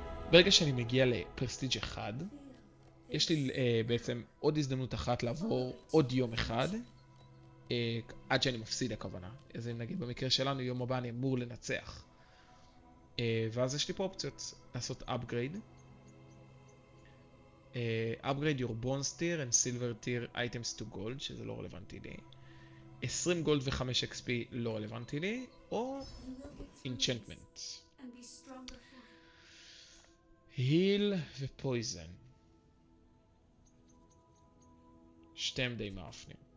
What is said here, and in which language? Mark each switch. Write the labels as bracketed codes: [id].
[he] ברגע שאני מגיע לפרסטיג' 1, יש לי בעצם עוד הזדמנות אחת לעבור עוד יום אחד, עד שאני מפסיד הכוונה. אז נגיד במקרה שלנו, יום הבא אני אמור לנצח. ואז יש לי פה אופציות לעשות upgrade. [en] Upgrade your bronze tier and silver tier items to gold, [he] שזה לא רלוונטי לי. 20 גולד ו5 XP לא רלוונטי לי, או enchantment. [en] heal ו-poison. [he] שתיהם די מאפנים.